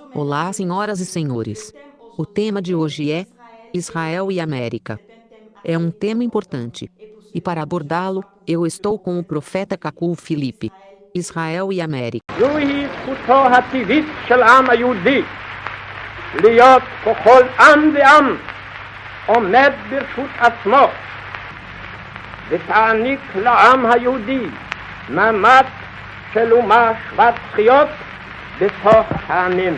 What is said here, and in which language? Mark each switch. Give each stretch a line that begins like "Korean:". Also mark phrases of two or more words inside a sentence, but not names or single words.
Portuguese: Olá, senhoras e senhores. O tema de hoje é Israel e América. É um tema importante. E para abordá-lo, eu estou com o profeta Cacul Filipe. Israel e América.
Hebrew: זוהי זכותו הטבעית של העם היהודי להיות ככל עם ועם עומד ברשות עצמו ותעניק לעם היהודי מעמד של אומה שוות זכויות בתוך העמים.